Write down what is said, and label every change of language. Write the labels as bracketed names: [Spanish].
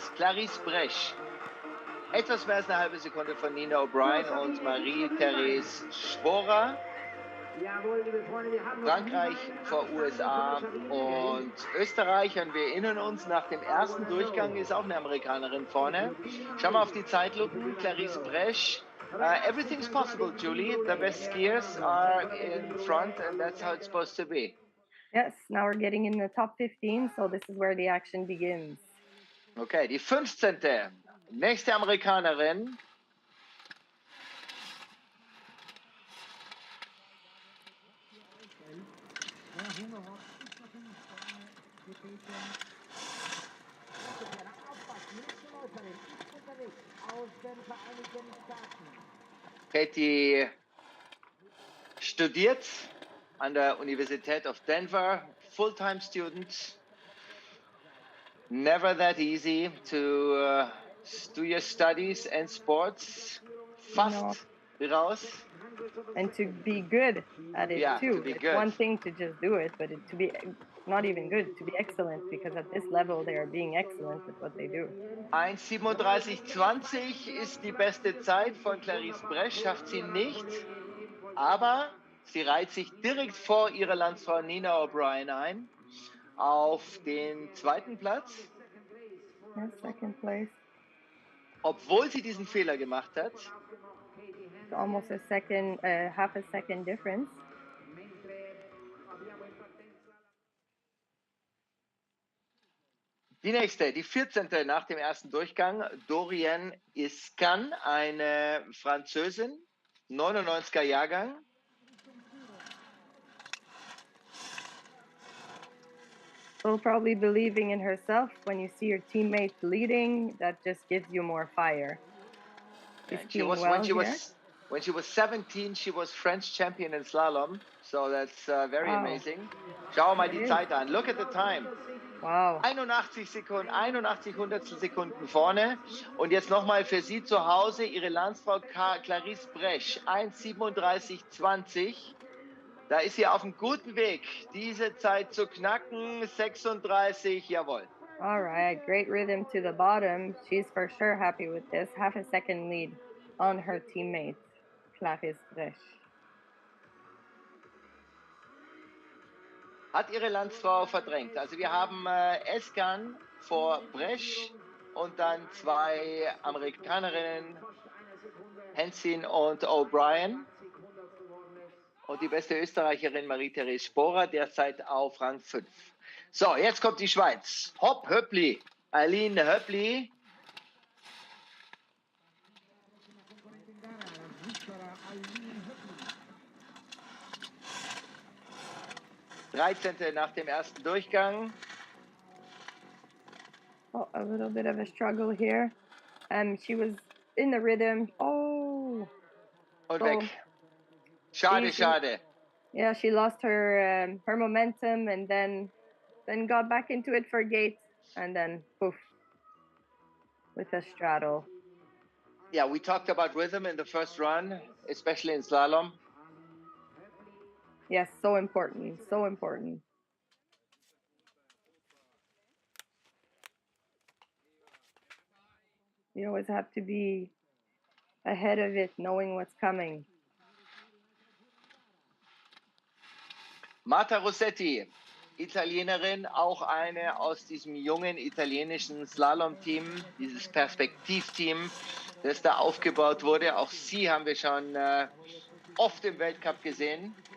[German] Clarisse Brech, etwas mehr als eine halbe Sekunde von Nina O'Brien und Marie-Therese Schworer. Frankreich vor USA und Österreich, und wir erinnern uns, nach dem ersten Durchgang ist auch eine Amerikanerin vorne. Schau mal auf die Zeitlupen. [English] Clarisse Brech. Everything's possible, Julie. The best skiers are in front, and that's how it's supposed to be. Yes, now we're getting in the top 15, so this is where the action begins. [German] Okay, die 15. Nächste Amerikanerin. Katie studiert an der Universität of Denver, Fulltime Student. [English] Never that easy to do your studies and sports. [German] Fast raus. [English] And to be good at it too. To be It's good. one thing to just do it, but to be not even good, to be excellent, because at this level they are being excellent at what they do. [German] 1:37:20 ist die beste Zeit von Clarisse Bresch, schafft sie nicht, aber sie reiht sich direkt vor ihre Landsfrau Nina O'Brien ein auf den zweiten Platz. [English] Yeah, second place. [German] Obwohl sie diesen Fehler gemacht hat. [English] It's almost a second, half a second difference. [German] Die nächste, die 14. nach dem ersten Durchgang, Doriane Iscan, eine Französin, 99er Jahrgang. [English] Well, probably believing in herself when you see your teammates leading, that just gives you more fire. When she was 17, she was French champion in slalom, so that's very amazing. [German] Schau mal die Zeit an. [English] Look at the time. Wow. [German] 81 Sekunden, 81 Hundertstel Sekunden vorne. Und jetzt nochmal für Sie zu Hause, Ihre Landsfrau Clarisse Bresch, 1:37:20. Da ist sie auf einem guten Weg, diese Zeit zu knacken. 36, jawohl. [English] All right, great rhythm to the bottom. She's for sure happy with this. Half a second lead on her teammate, Clarisse Bresch. [German] Hat ihre Landsfrau verdrängt. Also wir haben Escan vor Bresch und dann zwei Amerikanerinnen, Hensin und O'Brien. Und die beste Österreicherin Marie-Therese Sporer, derzeit auf Rang 5. So, jetzt kommt die Schweiz. Hopp, Höppli. Aline Höppli. nach dem ersten Durchgang. [English] Oh, a little bit of a struggle here. She was in the rhythm. Oh. [German] Und weg. Schade, schade. [English] Yeah, she lost her her momentum and then got back into it for gate and then poof with a straddle. Yeah, we talked about rhythm in the first run, especially in slalom. Yes, so important, so important. You always have to be ahead of it, knowing what's coming. [German] Marta Rossetti, Italienerin, auch eine aus diesem jungen italienischen Slalom-Team, dieses Perspektivteam, das da aufgebaut wurde. Auch sie haben wir schon oft im Weltcup gesehen.